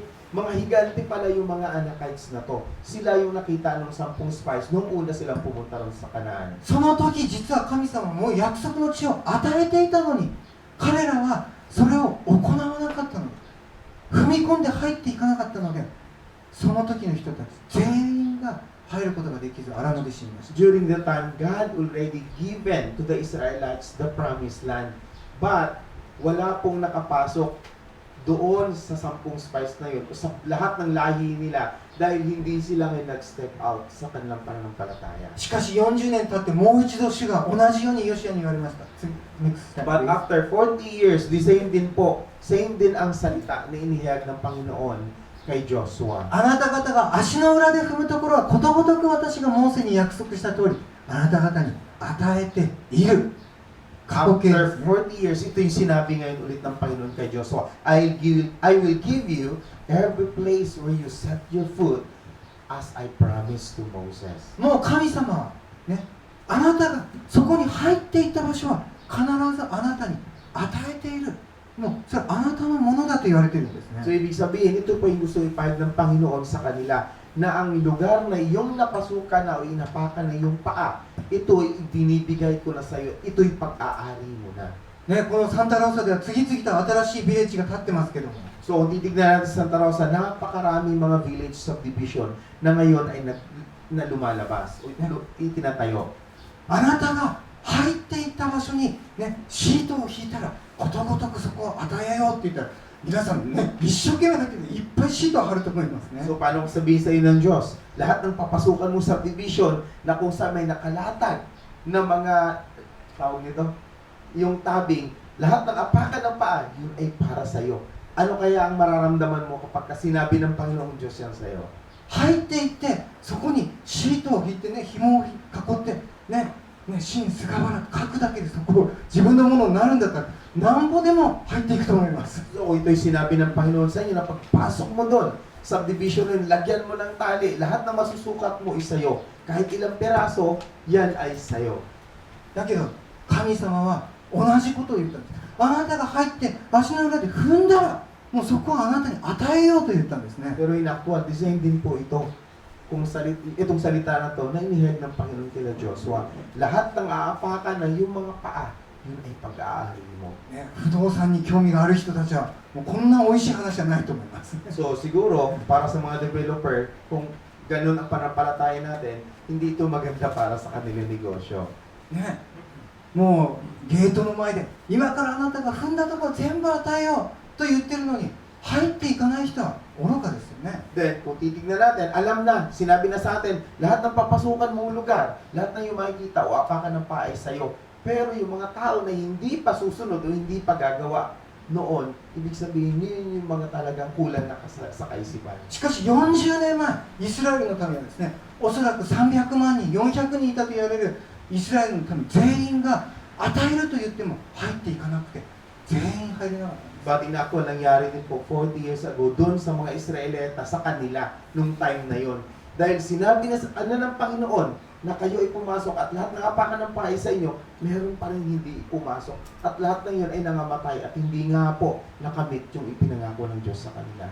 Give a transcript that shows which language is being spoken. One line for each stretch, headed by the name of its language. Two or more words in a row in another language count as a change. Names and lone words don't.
Filipino: Mga higante pala yung mga Anakites na to. Sila yung nakita ng 10 spies nung una silang pumunta ron sa Kanaan.
Japanese: その時実は神様も約束の地を与えていたのに、彼らはそれを行わなかったのです。踏み込んで入っていかなかったので、その時の人たち全員が入ることができず荒野で死にました。
English: During the time, God already given to the Israelites the promised land.
Filipino: But wala pong nakapasok doon sa 10 spies na yun, o sa lahat ng lahi nila, dahil hindi sila may nag-step out sa kanilang pananampalataya.
Japanese: しかし40年経ってもう一度主が同じようにヨシアに言われました。
English: 次 next step, But please. after 40 years, the same
Filipino: din po, same din ang salita na inihayag ng Panginoon kay Joshua.
Japanese: あなた方が足の裏で踏むところはことごとく私がモーセに約束した通りあなた方に与えている。過去形で
English: After
Japanese: すね。
Filipino: 40 years, ito yung sinabi ngayon ulit ng Panginoon kay Joshua.
English: I will give you every place where you set your foot as I promised to Moses.
Japanese: もう神様はね、あなたがそこに入っていった場所は必ずあなたに与えている。もうそれはあなたのものだと言われているんです
Filipino: So
Japanese: ね。
Filipino: ibig sabihin, ito po yung gusto ipahid ng Panginoon sa kanila na ang lugar na iyong napasukan na o inapakan na iyong paa, ito'y binibigay ko na sa iyo. Ito'y pag-aari mo na.
Japanese: ね、このサンタローサでは次々と新しいビレッジが建ってますけども、
Filipino: So kung titignan natin sa Santa Rosa, napakaraming mga
English: village subdivision
Filipino: na ngayon ay na lumalabas o itinatayo.
Japanese: あなたが入っていった場所に、ね、シートを引いたらことごとくそこを与えようって言ったら皆さんね、一生懸命だけどいっぱいシートを貼ると思いますね。
Filipino: So paano kung sabihin sa iyo ng Diyos, lahat ng papasukan mo sa subdivision na kung saan may nakalatag na mga, tawag nito, yung tabing, lahat ng apakan ng paa, yun ay para sa iyo. Ano kaya ang mararamdaman mo kapag sinabi ng Panginoong Diyos yan sa iyo?
Japanese: 入っていってそこにシートを引いてね、紐を囲ってね、真菅原書くだけでそこを自分のものになるんだったらなんぼでも入っていくと思います。
Filipino: So ito'y sinabi ng Panginoon sa inyo na pagpasok mo doon, subdivision nun, lagyan mo ng tali, lahat ng masusukat mo is sa'yo. Kahit ilang peraso, yan ay sa'yo.
Japanese: だけど神様は同じことを言ったんです。あなたが入って足の裏で踏んだらもうそこはあなたに与えようと言ったんですね。
Filipino: Pero
English: in actual,
Filipino: design din po ito. Itong salita na to na inihayag ng Panginoon kila Joshua. Lahat ng aapakan na yung mga paa, yun ay pag-aari mo.
Japanese: ね、不動産に興味がある人たちはもうこんな美味しい話はないと思います。
Filipino: So siguro, para sa mga developer, kung ganun ang panampalataya natin, hindi ito maganda para sa kanilang negosyo.
Japanese: ね、もうゲートの前で今からあなたが踏んだところ全部与えようと言ってるのに入っていかない人は愚かですよね。
Filipino: Then, kung titignan natin, alam na, sinabi na sa atin, lahat ng papasukan mong lugar, lahat ng yung makikita o apakan ng paa ay sa'yo. Pero yung mga tao na hindi pa susunod o hindi pa gagawa noon, ibig sabihin, yun yung mga talagang kulang na sa kaisipan.
Japanese: しかし40年前イスラエルの民はですね、おそらく300万人400人いたと言われるイスラエルの民全員が与えると言っても入っていかなくて全員入れなかった。
Filipino: But in ako, nangyari din po
English: 40 years ago
Filipino: doon sa mga Israelita sa kanila nung time na yon. Dahil sinabi na ng Panginoon na kayo ay pumasok at lahat ng apakan ng paa sa inyo, meron pa rin hindi pumasok. At lahat ng yun ay nangamatay at hindi nga po nakamit yung ipinangako ng Diyos sa kanila.